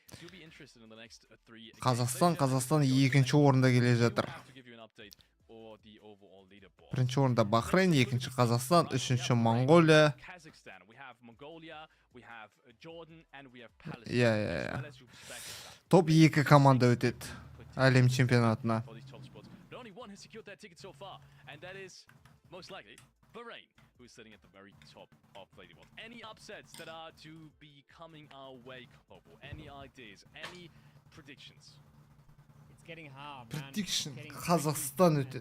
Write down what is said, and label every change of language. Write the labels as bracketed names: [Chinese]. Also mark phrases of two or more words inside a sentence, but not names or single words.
[Kazakh] Қазақстан 2-ші орында келе жатыр. Бірінші орында Бахрейн, 2-ші Қазақстан, 3-ші Монголия. Топ 2 команда өтеді әлем чемпионатына. [English] Bahrain, who is sitting at the very top of the leaderboard. Any upsets that are to be coming our way, Kobo? Any ideas? Any predictions? It's getting hard, man. [Kazakh] Prediction. Kazakhstan ötedi.